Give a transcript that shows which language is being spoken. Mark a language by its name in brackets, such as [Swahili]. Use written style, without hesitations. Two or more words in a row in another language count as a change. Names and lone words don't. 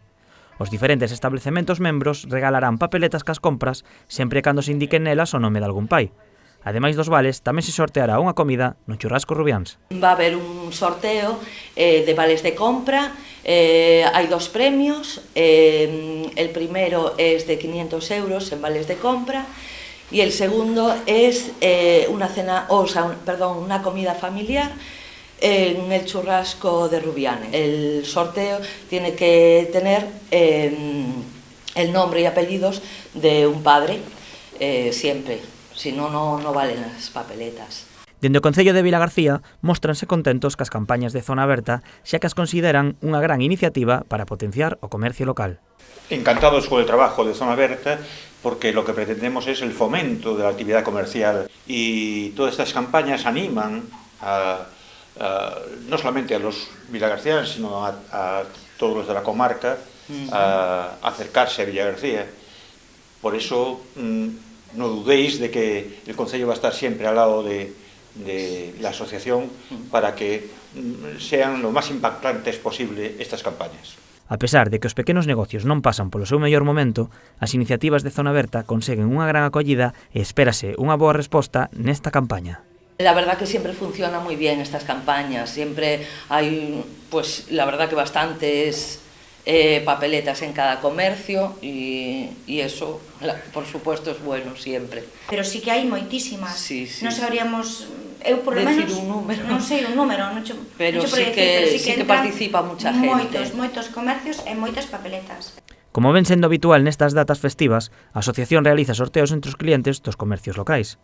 [Galician] Os diferentes establecementos membros regalarán papeletas cas compras sempre cando se indiquen nelas o nome de algún pai. Ademais dos vales, tamén se sorteará unha comida no Churrasco Rubiáns. [Spanish] Va a haber un sorteo de vales de compra, hai dos premios, el primero es de 500 euros en vales de compra y el segundo es una comida familiar en el Churrasco de Rubiáns. El sorteo tiene que tener el nombre y apellidos de un padre, siempre, si no, no valen las papeletas. [Galician] Dende o Concello de Vilagarcía móstranse contentos cas campañas de Zona Berta, xa que as consideran unha gran iniciativa para potenciar o comercio local. [Spanish] Encantados con el trabajo de Zona Berta, porque lo que pretendemos es el fomento de la actividad comercial y todas estas campañas animan no solamente a los vilagarcianos, sino a todos los de la comarca a acercarse a Vilagarcía. Por eso no dudéis de que el Concello va a estar siempre al lado de la asociación para que sean lo más impactantes posible estas campañas. [Galician] A pesar de que os pequenos negocios non pasan polo seu mellor momento, as iniciativas de Zona Berta conseguen unha gran acollida e espérase unha boa resposta nesta campaña. [Spanish] La verdad que siempre funciona muy bien estas campañas, siempre hay, pues la verdad que bastantes papeletas en cada comercio y eso, por supuesto, es bueno siempre. [Galician] Pero sí que hai moitísimas. [Spanish] Sí. [Galician] Non sabríamos, eu [Spanish] por lo menos [Galician] un número. Non sei un número, [Spanish] pero sí que participa mucha gente. [Galician] Moitos comercios e moitas papeletas. Como ven sendo habitual nestas datas festivas, a asociación realiza sorteos entre os clientes dos comercios locais.